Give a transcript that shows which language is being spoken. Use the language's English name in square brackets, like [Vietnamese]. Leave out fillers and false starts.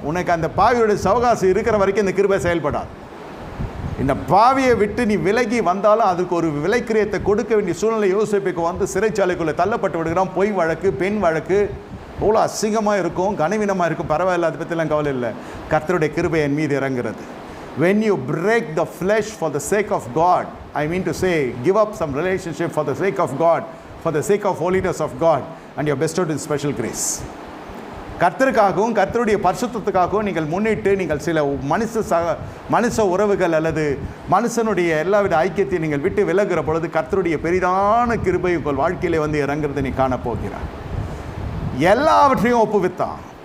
[Tamil] உனக்கு அந்த பாவியோடைய சவகாசம் இருக்கிற வரைக்கும் இந்த கிருபை செயல்படாது. இந்த பாவியை விட்டு நீ விலகி வந்தாலும் அதுக்கு ஒரு விலைக்கிரியத்தை கொடுக்க வேண்டிய சூழ்நிலை யோசிப்புக்கு வந்து சிறைச்சாலைக்குள்ளே தள்ளப்பட்டு விடுகிறான். பொய் வழக்கு, பெண் வழக்கு, அவ்வளோ அசிங்கமாக இருக்கும், கனவீனமாக இருக்கும். பரவாயில்ல, அதை பற்றிலாம் கவலை இல்லை. கர்த்தருடைய கிருபை என் மீது இறங்குறது. [English] When you break the flesh for the sake of God, I mean to say, give up some relationship for the sake of God, for the sake of holiness of God, and you are bestowed in special grace. [Tamil] கர்த்தருக்காகவும் கர்த்தருடைய பரிசுத்தத்துக்காகவும் நீங்கள் முன்னிட்டு நீங்கள் சில மனுஷ உறவுகள் அல்லது மனுஷனுடைய எல்லாவித ஐக்கியத்தையும் நீங்கள் விட்டு விலகுற பொழுது கர்த்தருடைய பெரிதான கிருபை உங்கள் வாழ்க்கையிலே வந்து இறங்குறதை நீ காணப்போகிறார். எல்லாவற்றையும் ஒப்புவித்தான்.